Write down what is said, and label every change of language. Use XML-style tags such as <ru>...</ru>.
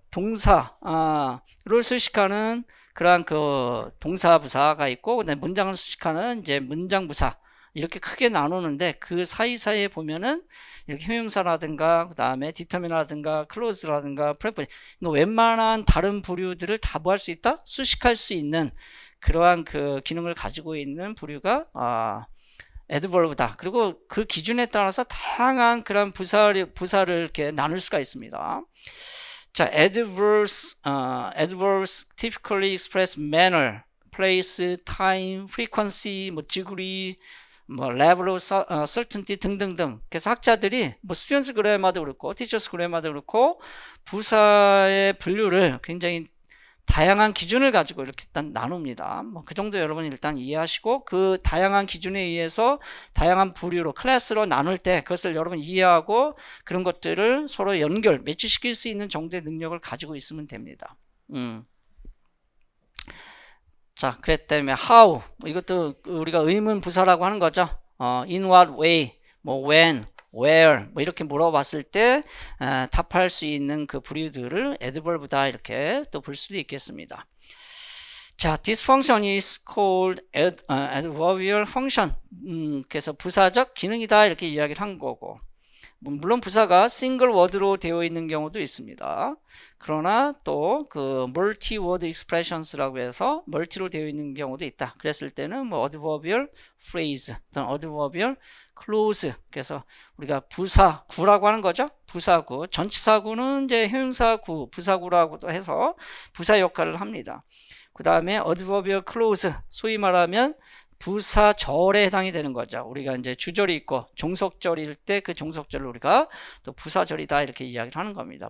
<ko>동사를 수식하는 그러한 그 동사 부사가 있고 그다음에 문장을 수식하는 이제 문장 부사 이렇게 크게 나누는데 그 사이사이에 보면은 이렇게 형용사라든가 그 다음에 determine라든가 clause라든가 preposition 웬만한 다른 부류들을 다 뭐 할 수 있다? 수식할 수 있는 그러한 그 기능을 가지고 있는 부류가 adverb다. 그리고 그 기준에 따라서 다양한 그런 부사를 이렇게 나눌 수가 있습니다.</ko> <en>자, adverbs typically express manner, place, time, frequency, 뭐 degree, 뭐 level of certainty 등등등.</en> <ko>그래서 학자들이 뭐 students grammar도 그렇고 teachers grammar도 그렇고 부사의 분류를 굉장히 다양한 기준을 가지고 이렇게 일단 나눕니다. 뭐 그 정도 여러분 일단 이해하시고 그 다양한 기준에 의해서 다양한 부류로 클래스로 나눌 때 그것을 여러분 이해하고 그런 것들을 서로 연결, 매치시킬 수 있는 정도의 능력을 가지고 있으면 됩니다. 자, 그랬다면 how 이것도 우리가 의문 부사라고 하는 거죠. In what way, 뭐 when, where 뭐 이렇게 물어봤을 때 답할 수 있는 그 부류들을 adverb다 이렇게 또 볼 수도 있겠습니다.</ko> <en>자, this function is called adverbial function.</en> <ko>그래서 부사적 기능이다 이렇게 이야기를 한 거고, 물론 부사가 싱글 워드로 되어 있는 경우도 있습니다. 그러나 또 그 멀티 워드 익스프레션스라고 해서 멀티로 되어 있는 경우도 있다.</ko> <en>그랬을 때는 뭐 adverbial phrase, adverbial clause.</en> <ko>그래서 우리가 부사구라고 하는 거죠. 부사구, 전치사구는 이제 형용사구, 부사구라고도 해서 부사 역할을 합니다. 그 다음에 adverbial clause, 소위 말하면 부사절에 해당이 되는 거죠. 우리가 이제 주절이 있고 종속절일 때 그 종속절을 우리가 또 부사절이다 이렇게 이야기를 하는 겁니다.</ko>